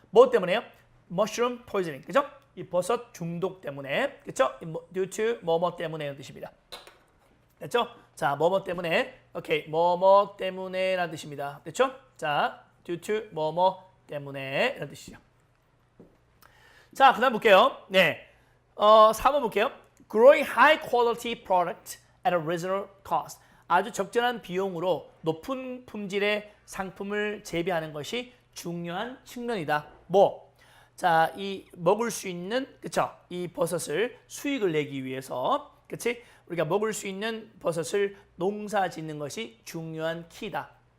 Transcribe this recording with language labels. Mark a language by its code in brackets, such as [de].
[ko] 뭐 때문에요? mushroom poisoning. 그죠? 이 버섯 중독 때문에. 그죠? due to 뭐뭐 때문에 뜻입니다. 됐죠? 자, 뭐뭐 때문에. 오케이. 뭐뭐 때문에라는 뜻입니다. 됐죠? 자, due to 뭐뭐 때문에 라는 뜻이죠. 자, 그다음 볼게요. 네. 4번 볼게요. [en] Growing high quality product at a reasonable cost. [ko] 아주 적절한 비용으로 높은 품질의 상품을 재배하는 것이 중요한 측면이다. 뭐? 자, 이 먹을 수 있는 그쵸? 이 버섯을 수익을 내기 위해서 그치? 우리가 먹을 수 있는 버섯을 농사 짓는 것이 중요한 키다.